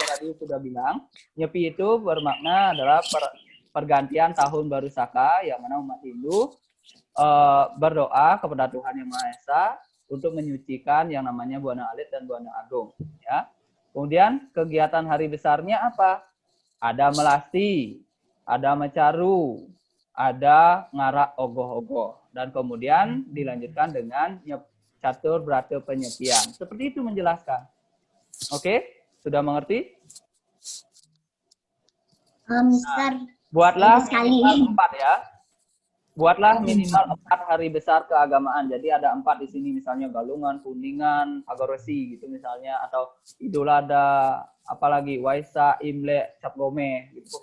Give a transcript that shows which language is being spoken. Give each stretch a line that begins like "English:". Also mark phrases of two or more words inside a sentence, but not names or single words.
Indonesian: Adi sudah bilang, Nyepi itu bermakna adalah pergantian tahun baru Saka, yang mana umat Hindu berdoa kepada Tuhan Yang Maha Esa untuk menyucikan yang namanya Buana Alit dan Buana Agung. Ya. Kemudian kegiatan hari besarnya apa? Ada melasti, ada mecaru, ada ngarak ogoh-ogoh. Dan kemudian dilanjutkan dengan catur berata penyepian. Seperti itu menjelaskan. Oke? Sudah mengerti? Mister. Buatlah sekali. minimal 4 ya. Buatlah minimal 4 hari besar keagamaan. Jadi ada 4 di sini, misalnya Galungan, Kuningan, Pagaresi gitu misalnya, atau Idul Adha, apalagi Waisak, Imlek, Cap Gome, gitu.